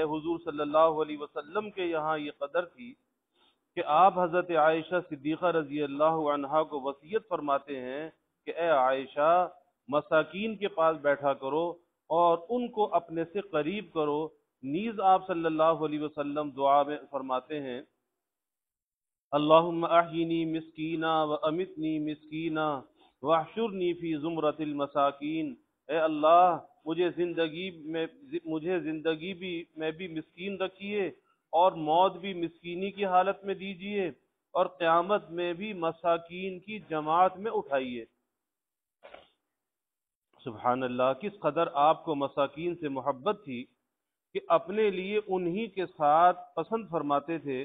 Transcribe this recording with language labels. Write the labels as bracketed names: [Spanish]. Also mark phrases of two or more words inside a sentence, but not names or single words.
[Urdu] حضور [Arabic] صلی اللہ علیہ وسلم [Urdu] کے یہاں یہ قدر تھی کہ آپ حضرت عائشہ صدیقہ [Arabic] رضی اللہ عنہا [Urdu] کو وصیت فرماتے ہیں کہ اے عائشہ، مساکین کے پاس بیٹھا کرو اور ان کو اپنے سے قریب کرو۔ نیز آپ [Arabic] صلی اللہ علیہ وسلم [Urdu] دعا میں فرماتے ہیں [Arabic] اللہم احینی مسکینا و امتنی مسکینا واحشرنی فی زمرۃ المساکین۔ [Urdu] اے اللہ، مجھے زندگی بھی میں بھی مسکین رکھیے اور موت بھی مسکینی کی حالت میں دیجیے اور قیامت میں بھی مساکین کی جماعت میں اٹھائیے۔ [Arabic] سبحان اللہ، [Urdu] کس قدر آپ کو مساکین سے محبت تھی کہ اپنے لیے انہی کے ساتھ پسند فرماتے تھے۔